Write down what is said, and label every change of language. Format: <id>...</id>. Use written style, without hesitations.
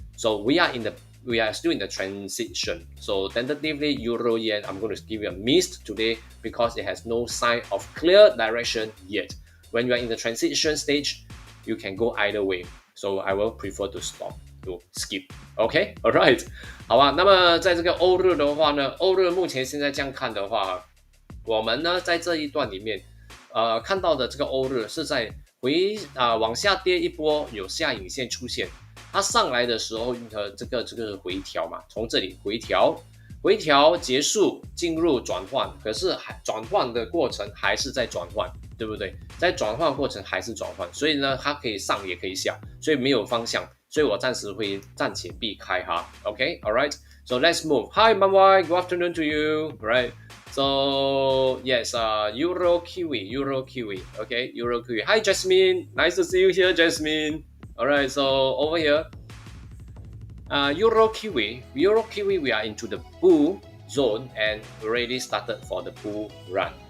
<en>So we are still in the transition. So tentatively, euro yen, I'm going to give you a missed today because it has no sign of clear direction yet. When you are in the transition stage, you can go either way. So I will prefer to skip. OK, alright， 好吧。</en> <zh>那么在这个欧日的话呢，欧日目前现在这样看的话，我们呢在这一段里面，看到的这个欧日是在往下跌一波，有下影线出现。它上来的时候，这个回调嘛，从这里回调结束，进入转换，可是转换的过程还是在转换，对不对？在转换过程还是转换，所以呢，它可以上也可以下，所以没有方向，所以我暂时会暂且避开哈。</zh> <en>OK, alright, so let's move. Hi, Mamai, good afternoon to you. Right. So yes, Euro Kiwi. Okay, Euro Kiwi. Hi, Jasmine. Nice to see you here, Jasmine. Alright, so over here. Euro Kiwi, we are into the bull zone and already started for the bull run.</en>